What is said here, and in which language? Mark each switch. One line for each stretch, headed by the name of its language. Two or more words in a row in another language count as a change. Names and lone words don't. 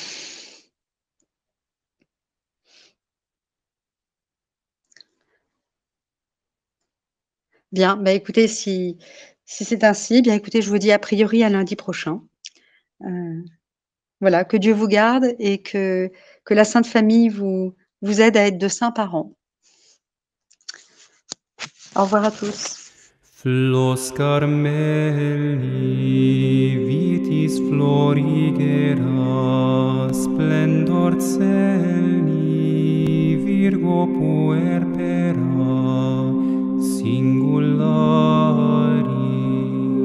French: Bien, bah, écoutez, si c'est ainsi, bien écoutez, je vous dis a priori à lundi prochain. Voilà, que Dieu vous garde et que la Sainte Famille vous aide à être de saints parents. Au revoir à tous.
Latin: Flos Carmeli, vitis florigera, splendor celi, Virgo puerpera, singulari.